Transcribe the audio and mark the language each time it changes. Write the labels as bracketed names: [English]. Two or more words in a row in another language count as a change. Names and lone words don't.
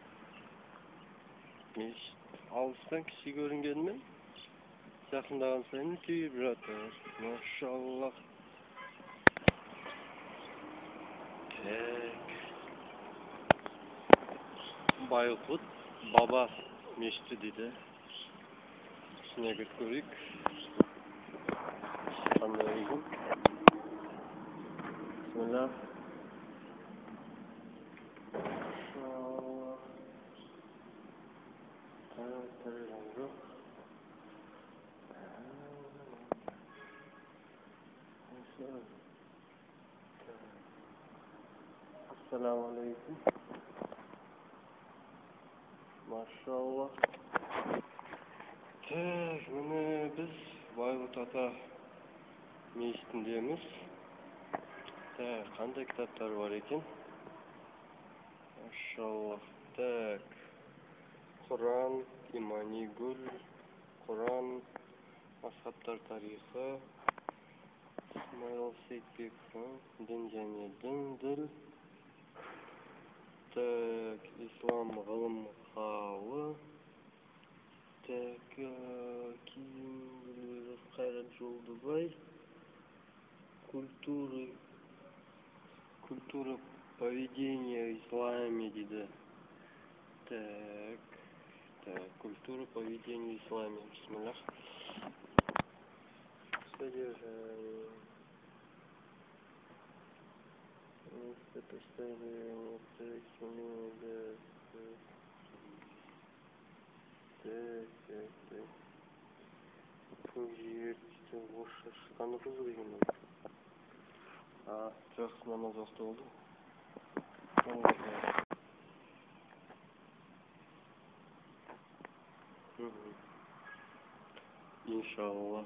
[Kazakh] Мешіт алыстан кіші көрінгенімен, жақындаған сайын үлкейіп жатыр. Машаллах. Так. Байғұт баба мешіті дейді. [Turkish] İçine götürük. [Arabic] بسم الله الرحمن الرحيم. بسم الله. ما شاء الله. السلام عليكم. ما شاء الله. [Kazakh] Так, міне біз Байғұт ата мешітіндеміз. Так, қандай кітаптар бар екен? [Arabic] ما شاء الله. [Kazakh] Так, Құран, Имани Гүл, Құран, Асхабтар тарихы, Исмаил Сейтбеков, Дін және дінділ. Так, Ислам ғылым халы. Так, Киім Қайрат Жолдыбай. [Russian] Культура поведения в исламе дейді. Так, культура поведения в исламе. Бисмиллах. Содержание. Поставление. [Kazakh] Так. Жерде осы шыққаны қызы деген ой. Жақсы намаз уақыты болды. [Arabic] إن شاء الله.